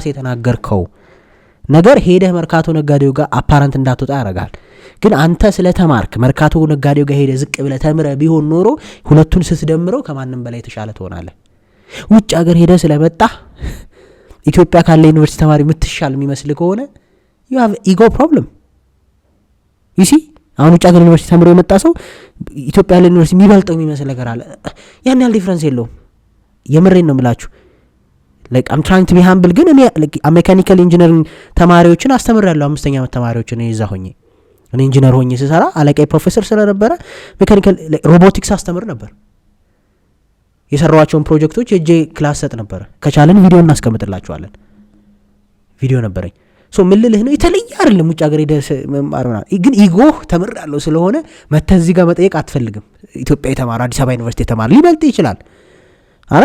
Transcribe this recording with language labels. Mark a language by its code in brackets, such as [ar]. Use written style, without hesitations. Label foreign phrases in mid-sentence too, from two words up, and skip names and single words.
[am] የተናገርከው ነገር ሄደህ መርካቶ ነጋዴው ጋር አፓረንት እንዳትወጣ ያደርጋል። ግን አንተ ስለተማርክ መርካቶ ነጋዴው ጋር ሄደህ ዝቅ ብለህ ተምረህ ቢሆን ኖሮ ሁለቱን ስትደምረው ከማንም በላይ የተሻለ ትሆናለህ። ውጭ ሀገር ሄደህ ስለመጣ ኢትዮጵያ ካለ ዩኒቨርሲቲ ተማሪ የምትሻል የሚመስል ከሆነ [en] you have ego problem you see [am] አሁን ውጭ ሀገር ዩኒቨርሲቲ ተምሮ የመጣ ሰው ኢትዮጵያ ያለ ዩኒቨርሲቲ የሚበልጠው የሚመስል ነገር አለ። ያን ያህል ዲፈረንስ የለውም። የምሬን ነው የምላችሁ። [en] like I'm trying to be humble [am] ግን እኔ [en] mechanical engineering [am] ተማሪዎችን አስተምራለሁ። 5ኛ ዓመት ተማሪዎችን እዛ ሆኜ እኔ ኢንጂነር ሆኜ ስሰራ አለቃዬ ፕሮፌሰር ስለነበረ [en] mechanical robotics [am] አስተምር ነበር። የሰራዋቸውን ፕሮጀክቶች እጄ ክላስ ሰጥ ነበር። ከቻለን ቪዲዮ እናስቀምጥላችኋለን። ቪዲዮ ነበረኝ። ሶ ምን ልልህ ነው የተለየ አይደለም። ውጭ ሀገር ሄደህ መማርና ግን ኢጎ ተምራለሁ ስለሆነ መተህ እዚህ ጋር መጠየቅ አትፈልግም። ኢትዮጵያ የተማረ አዲስ አበባ ዩኒቨርሲቲ የተማረ ሊበልጥ ይችላል አይደል?